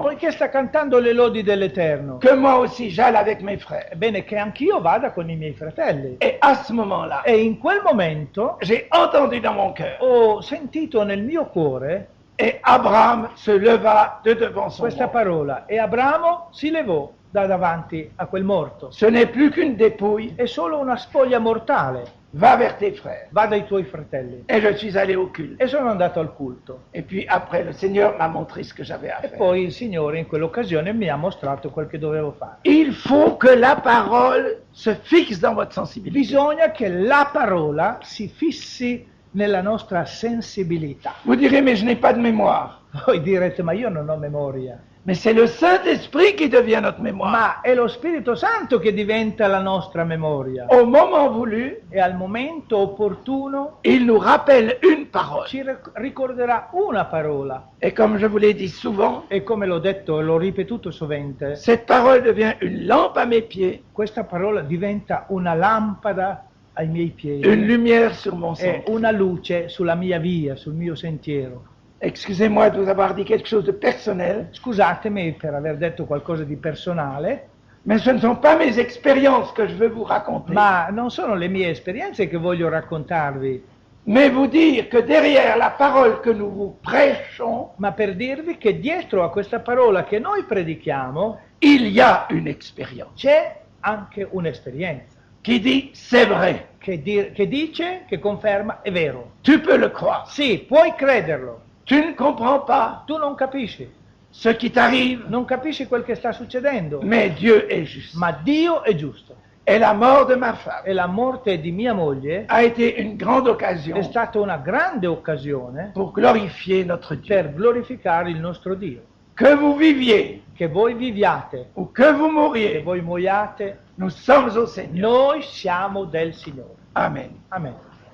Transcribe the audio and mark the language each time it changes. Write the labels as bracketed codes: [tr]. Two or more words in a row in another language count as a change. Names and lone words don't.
[it] Poiché sta cantando le lodi dell'Eterno, [fr] que moi aussi j'aille avec mes frères. [it] è bene che anch'io vada con i miei fratelli. [fr] Et à ce moment-là, [it] E in quel momento [fr] j'ai entendu dans mon cœur, [it] ho sentito nel mio cuore [fr] et Abraham se leva de devant son [it] questa [fr] mort. [it] parola, e Abramo si levò da davanti a quel morto. [fr] Ce n'est plus qu'une dépouille, [it] È solo una spoglia mortale. [fr] va vers tes frères. [it] Va dai tuoi fratelli. [fr] Et je suis allé au culte. [it] E sono andato al culto. [fr] Et puis après, le Seigneur m'a montré ce que j'avais à [it] E [fr] faire. [it] poi il Signore in quell'occasione mi ha mostrato quel che dovevo fare. [fr] Il faut que la parole se fixe dans votre sensibilité. [it] Bisogna che la parola si fissi nella nostra sensibilità. [fr] Vous direz, mais je n'ai pas de mémoire. [it] Voi direte: ma io non ho memoria. [fr] Mais c'est le Saint-Esprit qui devient notre mémoire. [it] Ma è lo Spirito Santo che diventa la nostra memoria. [fr] Au moment voulu, [it] E al momento opportuno [fr] il nous rappelle une parole. [it] ci ricorderà una parola. [fr] Et comme je vous l'ai dit souvent, [it] E come l'ho detto e l'ho ripetuto sovente, [fr] cette parole devient une lampe à mes pieds, [it] questa parola diventa una lampada ai miei [fr] une [it] piedi [fr] lumière sur mon [it] e [fr] sang. [it] una luce sulla mia via, sul mio sentiero. [fr] Excusez-moi de vous avoir dit quelque chose de personnel, [it] Scusatemi per aver detto qualcosa di personale, [fr] mais ce ne sont pas mes expériences que je veux vous raconter, [it] ma non sono le mie esperienze che voglio raccontarvi, [fr] mais vous dire que derrière la parole que nous vous prêchons, [it] ma per dirvi che dietro a questa parola che noi predichiamo [fr] il y a une expérience [it] c'è anche un'esperienza [fr] qui dit c'est vrai, [it] che dice, che conferma: è vero. [fr] tu peux le croire. [it] Sì, puoi crederlo. [fr] Tu ne comprends pas [it] Tu non capisci, [fr] ce qui t'arrive, [it] non capisci quel che sta succedendo, [fr] mais Dieu est juste. [it] ma Dio è giusto. [fr] Et la mort de ma femme [it] E la morte di mia moglie [fr] a été une grande [it] è [fr] occasion [it] stata una grande occasione [fr] pour glorifier notre Dieu. [it] per glorificare il nostro Dio. [fr] Que vous viviez [it] Che voi viviate, [fr] ou que vous [it] che [fr] mouriez, [it] voi muoiate, [fr] nous sommes au Seigneur. [it] noi siamo del Signore. Amen. Amen.